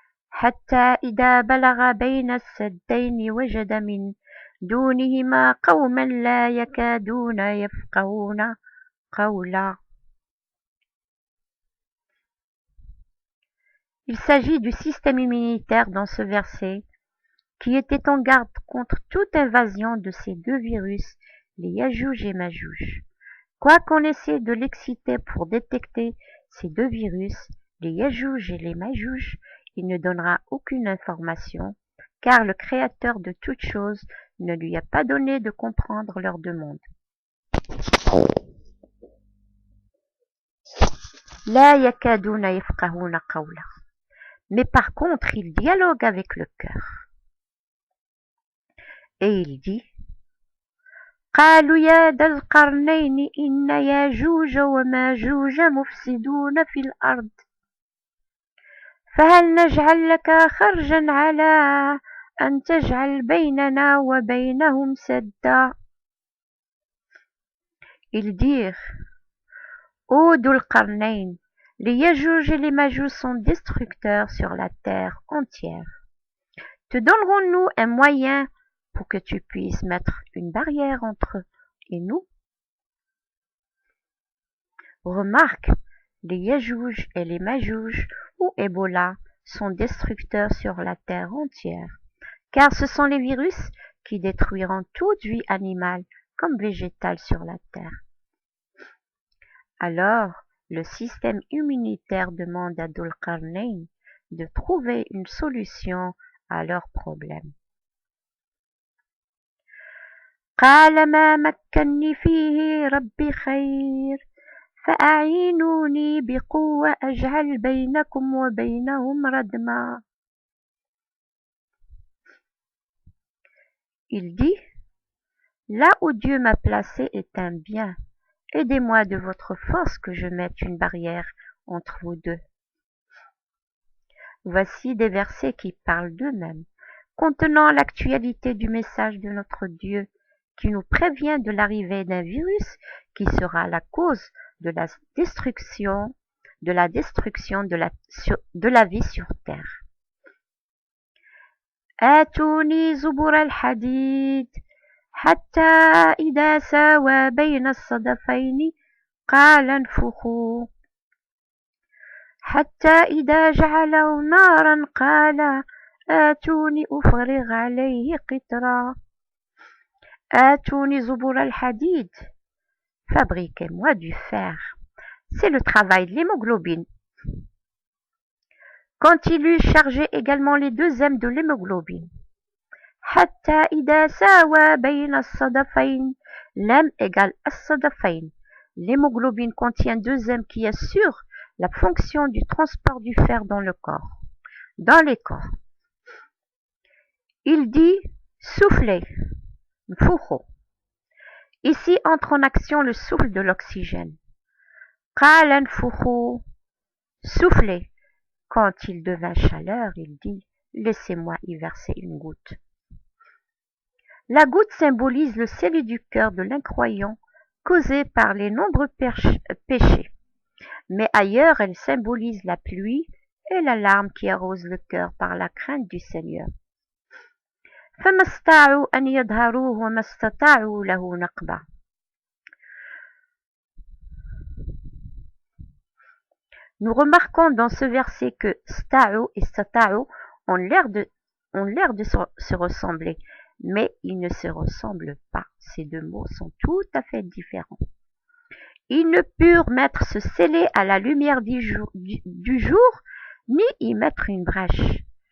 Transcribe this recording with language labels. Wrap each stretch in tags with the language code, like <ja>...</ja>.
<ar>حتى إذا بلغ بين السدين وجد من دونهما قوما لا يكادون يفقهون قولا.</ar> <fr>Il s'agit du système immunitaire dans ce verset qui était en garde contre toute invasion de ces deux virus, les Yajouj et Majouj. Quoiqu'on essaie de l'exciter pour détecter ces deux virus, les Yajouj et les Majouj, il ne donnera aucune information, car le Créateur de toutes choses ne lui a pas donné de comprendre leur demande.</fr> <ar>La yakaduna yafqahuna qawla.</ar> <fr>Mais par contre, il dialogue avec le cœur. Et il dit</fr> <ar>قالوا يا ذا القرنين إن ياجوج وماجوج مفسدون في الأرض فهل نجعل لك خرجا على أن تجعل بيننا وبينهم سدا.</ar> <fr>Ils dirent Ô Dhul Qarnayn, les Yajouj et les Majouj sont destructeurs sur la terre entière. Te donnerons-nous un moyen pour que tu puisses mettre une barrière entre eux et nous? Remarque, les Yajouj et les Majouj ou Ebola sont destructeurs sur la terre entière, car ce sont les virus qui détruiront toute vie animale comme végétale sur la terre. Alors, le système immunitaire demande à Dhul Qarnayn de trouver une solution à leurs problèmes.</fr> <ar>قال ما مكني فيه ربي خير فأعينوني بقوة أجعل بينكم وبينهم ردما.</ar> <fr>Il dit, là où Dieu m'a placé est un bien. Aidez-moi de votre force que je mette une barrière entre vous deux. Voici des versets qui parlent d'eux-mêmes, contenant l'actualité du message de notre Dieu, qui nous prévient de l'arrivée d'un virus qui sera la cause de la destruction de la vie sur terre.</fr> <ar>آتوني زبر الحديد حتى إذا ساوى بين الصدفين قال انفخوا حتى إذا جعله نارا قال آتوني أفرغ عليه قطرا. آتوني زبر الحديد.</ar> <fr>Fabriquez-moi du fer. C'est le travail de l'hémoglobine. Quand il eut chargé également les deux M de l'hémoglobine.</fr> <ar>حتى إذا ساوى بين الصدفين.</ar> <fr>L'M égale الصدفين. L'hémoglobine contient deux M qui assurent la fonction du transport du fer dans le corps, dans les corps. Il dit souffler, nfukhu. Ici entre en action le souffle de l'oxygène.</fr> <ar>Qala nfukhu,</ar> <fr>souffler. Quand il devint chaleur, il dit laissez-moi y verser une goutte. La goutte symbolise le scellé du cœur de l'incroyant causé par les nombreux péchés. Mais ailleurs, elle symbolise la pluie et la larme qui arrose le cœur par la crainte du Seigneur.</fr> <ar>فما استطاعوا أن يظهروه وما استطاعوا له نقبا.</ar> <fr>Nous remarquons dans ce verset que sta'u et stata'u ont l'air de se ressembler, mais ils ne se ressemblent pas. Ces deux mots sont tout à fait différents. Ils ne purent mettre ce scellé à la lumière du jour, ni y mettre une brèche.</fr>